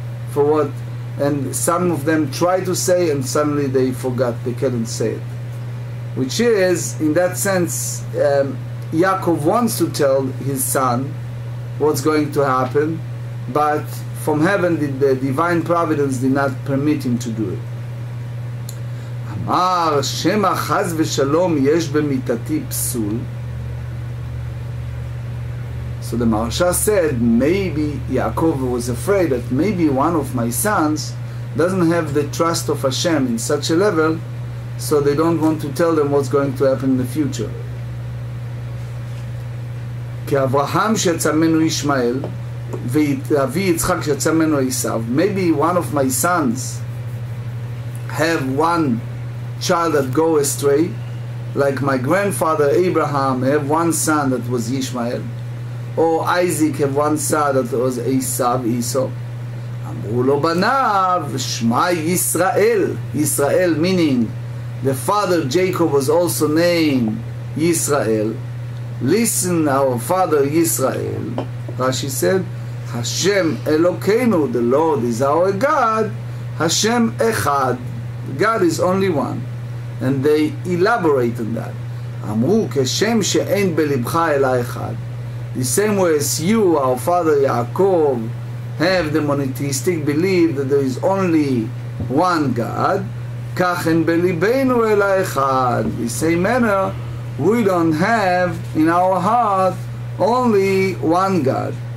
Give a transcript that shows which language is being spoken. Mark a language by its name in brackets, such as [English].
[English] For what, and some of them try to say and suddenly they forgot, they couldn't say it. Which is, in that sense, Yaakov wants to tell his son what's going to happen, but from heaven the divine providence did not permit him to do it. [Hebrew] אמר שמא חס ושלום יש במיתתי פסול. [English] So the Maharsha said maybe Yaakov was afraid that maybe one of my sons doesn't have the trust of Hashem in such a level, so they don't want to tell them what's going to happen in the future. [Hebrew] כי אברהם שיצא ממנו ישמעאל ואבי יצחק שיצא ממנו עשיו, [English] maybe one of my sons have one child that go astray, like my grandfather Abraham have one son that was Ishmael, or Isaac have one son that was Esau. [Hebrew] אמרו לו בניו שמע ישראל. [English] Israel meaning the father Jacob was also named Yisrael. Listen, our father Yisrael. Rashi said, Hashem Elokeinu, the Lord is our God. Hashem Echad, God is only one. And they elaborate on that. [Hebrew] אמרו כשם שאין בלבך אלא אחד. [English] The same way as you, our father Yaakov, have the monotheistic belief that there is only one God, [Hebrew] כך אין בליבנו אלא אחד. [English] The same manner, we don't have in our heart only one God.